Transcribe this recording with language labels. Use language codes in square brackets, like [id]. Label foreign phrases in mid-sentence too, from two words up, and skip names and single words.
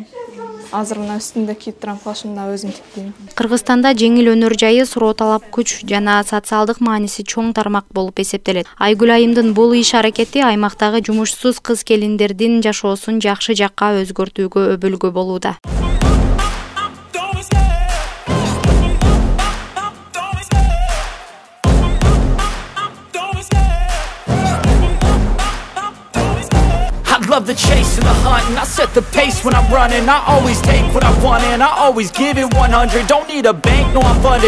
[ky] Азыр мына үстүндө кийип турган плашымды өзүм тиктим. Кыргызстанда жеңил өнөр жайы суроо талап күч жана социалдык мааниси чоң тармак болуп эсептелет. Айгүл айымдын бул иш аракети аймактагы жумушсуз кыз-келиндердин жашоосун жакшы жакка өзгөртүүгө өбөлгө болууда. [en] Love the chase and the hunt, and I set the pace when I'm running. I always take what I want and I always give it 100. Don't need a bank, no I'm funded.